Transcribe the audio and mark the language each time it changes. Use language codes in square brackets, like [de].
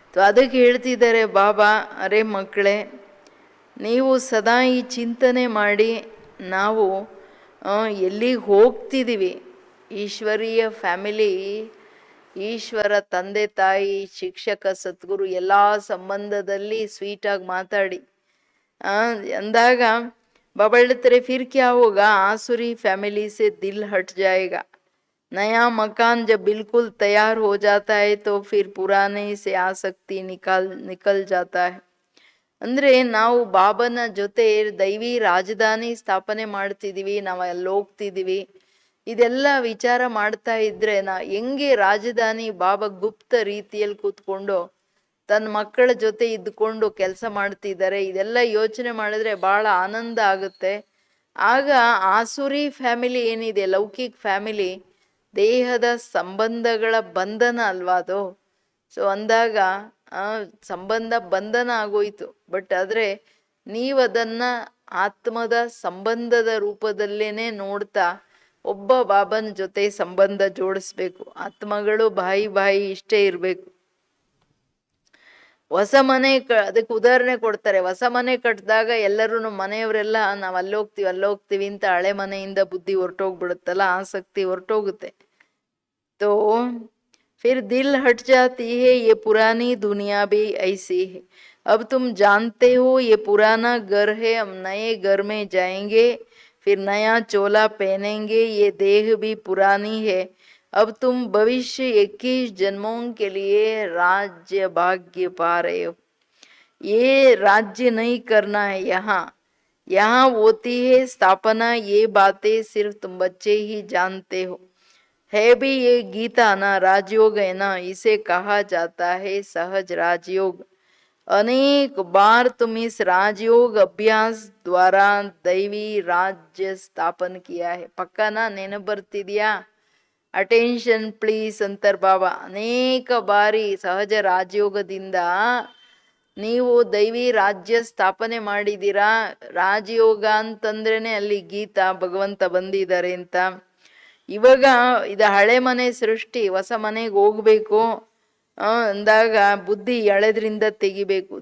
[kn] ಅದಕ್ಕೆ ಹೇಳ್ತಿದ್ದಾರೆ ಬಾಬಾ, ಅರೆ ಮಕ್ಕಳೇ, ನೀವು ಸದಾ ಈ ಚಿಂತನೆ ಮಾಡಿ, ನಾವು ಎಲ್ಲಿಗೆ ಹೋಗ್ತಿದ್ದೀವಿ, ಈಶ್ವರೀಯ ಫ್ಯಾಮಿಲಿ, ಈಶ್ವರ ತಂದೆ ತಾಯಿ ಶಿಕ್ಷಕ ಸದ್ಗುರು ಎಲ್ಲ ಸಂಬಂಧದಲ್ಲಿ ಸ್ವೀಟಾಗಿ ಮಾತಾಡಿ ಅಂದಾಗ ಬಾಬಾ ಹೇಳ್ತಾರೆ, [hi] ಫಿರ್ ಕ್ಯಾ ಹೋಗಾ, ಆಸುರಿ ಫ್ಯಾಮಿಲಿ ಸೆ ದಿಲ್ ಹಟ್ ಜಾಯೇಗಾ. नया मकान जब बिल्कुल तैयार हो जाता है तो फिर पुराने से आसक्ति निकल जाता है. [kn] ಅಂದರೆ ನಾವು ಬಾಬನ ಜೊತೆ ದೈವಿ ರಾಜಧಾನಿ ಸ್ಥಾಪನೆ ಮಾಡ್ತಿದ್ದೀವಿ, ನಾವು ಅಲ್ಲಿ ಹೋಗ್ತಿದ್ದೀವಿ, ಇದೆಲ್ಲ ವಿಚಾರ ಮಾಡ್ತಾ ಇದ್ರೆ ಹೆಂಗೆ ರಾಜಧಾನಿ ಬಾಬಾ ಗುಪ್ತ ರೀತಿಯಲ್ಲಿ ಕೂತ್ಕೊಂಡು ತನ್ನ ಮಕ್ಕಳ ಜೊತೆ ಇದ್ಕೊಂಡು ಕೆಲಸ ಮಾಡ್ತಿದ್ದಾರೆ, ಇದೆಲ್ಲ ಯೋಚನೆ ಮಾಡಿದ್ರೆ ಭಾಳ ಆನಂದ ಆಗುತ್ತೆ. ಆಗ ಆಸುರಿ ಫ್ಯಾಮಿಲಿ ಏನಿದೆ, ಲೌಕಿಕ ಫ್ಯಾಮಿಲಿ, ದೇಹದ ಸಂಬಂಧಗಳ ಬಂಧನ ಅಲ್ವಾ ಅದು. ಸೊ ಅಂದಾಗ ಸಂಬಂಧ ಬಂಧನ ಆಗೋಯ್ತು. ಬಟ್ ಆದರೆ ನೀವದನ್ನು ಆತ್ಮದ ಸಂಬಂಧದ ರೂಪದಲ್ಲೇನೆ ನೋಡ್ತಾ ಒಬ್ಬ ಬಾಬನ ಜೊತೆ ಸಂಬಂಧ ಜೋಡಿಸ್ಬೇಕು. ಆತ್ಮಗಳು ಬಾಯಿ ಇಷ್ಟೇ ಇರಬೇಕು. ಹೊಸ ಮನೆ ಅದಕ್ಕೆ ಉದಾಹರಣೆ ಕೊಡ್ತಾರೆ. ಹೊಸ ಮನೆ ಕಟ್ಟಿದಾಗ ಎಲ್ಲರೂ ಮನೆಯವರೆಲ್ಲ ನಾವು ಅಲ್ಲೋಗ್ತೀವಿ ಅಂತ ಹಳೆ ಮನೆಯಿಂದ ಬುದ್ಧಿ ಹೊರಟೋಗ್ಬಿಡುತ್ತಲ್ಲ, ಆಸಕ್ತಿ ಹೊರಟೋಗುತ್ತೆ. [hi] तो फिर दिल हट जाती है, ये पुरानी दुनिया भी ऐसी है. अब तुम जानते हो ये पुराना घर है, हम नए घर में जाएंगे, फिर नया चोला पहनेंगे, ये देह भी पुरानी है. अब तुम भविष्य 21 जन्मों के लिए राज्य भाग्य पा रहे हो. ये राज्य नहीं करना है, यहाँ होती है स्थापना. ये बातें सिर्फ तुम बच्चे ही जानते हो. है भी ये गीता ना, राजयोग है ना, इसे कहा जाता है सहज राजयोग. अनेक बार तुम इस राजयोग अभ्यास द्वारा दैवी राज्य स्थापन किया है. [kn] पक्का ना नेनपು ಬರ್ತಿದ್ಯಾ? [en] attention please [kn] ಅಂತಾರೆ ಬಾಬಾ. ಅನೇಕ ಬಾರಿ ಸಹಜ ರಾಜಯೋಗದಿಂದ ನೀವು ದೈವಿ ರಾಜ್ಯ ಸ್ಥಾಪನೆ ಮಾಡಿದ್ದೀರಾ. ರಾಜಯೋಗ ಅಂತಂದ್ರೇನೆ ಅಲ್ಲಿ ಗೀತಾ ಭಗವಂತ ಬಂದಿದ್ದಾರೆ ಅಂತ. ಇವಾಗ ಇದು ಹಳೆ ಮನೆ ಸೃಷ್ಟಿ, ಹೊಸ ಮನೆಗೆ ಹೋಗ್ಬೇಕು ಅಂದಾಗ ಬುದ್ಧಿ ಹಳೆದ್ರಿಂದ ತೆಗಿಬೇಕು.